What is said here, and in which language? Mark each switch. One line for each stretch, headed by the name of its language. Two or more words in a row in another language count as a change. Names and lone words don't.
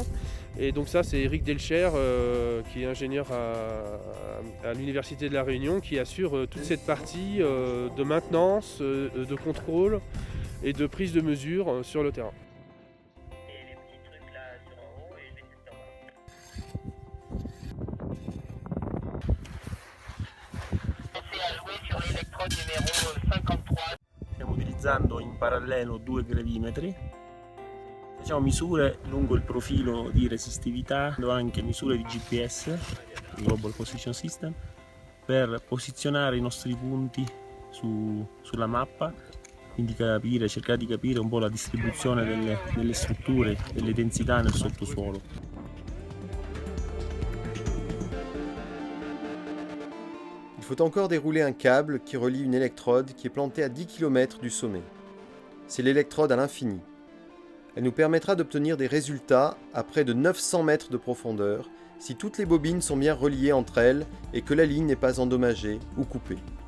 French: Et donc ça, c'est Eric Delcher, qui est ingénieur à l'Université de La Réunion, qui assure toute cette partie de maintenance, de contrôle et de prise de mesure sur le terrain. Et les petits trucs là sur en haut et les trucs en bas. Pensez à jouer sur l'électrode numéro 53.
Italian: Stiamo utilizzando in parallelo due gravimetri. Facciamo misure lungo il profilo di resistività, anche misure di GPS,
English: Global Position System,
Italian: per posizionare i nostri punti sulla mappa, quindi cercare di capire un po' la distribuzione delle strutture, delle densità nel sottosuolo.
French: Il faut encore dérouler un câble qui relie une électrode qui est plantée à 10 km du sommet. C'est l'électrode à l'infini. Elle nous permettra d'obtenir des résultats à près de 900 mètres de profondeur si toutes les bobines sont bien reliées entre elles et que la ligne n'est pas endommagée ou coupée.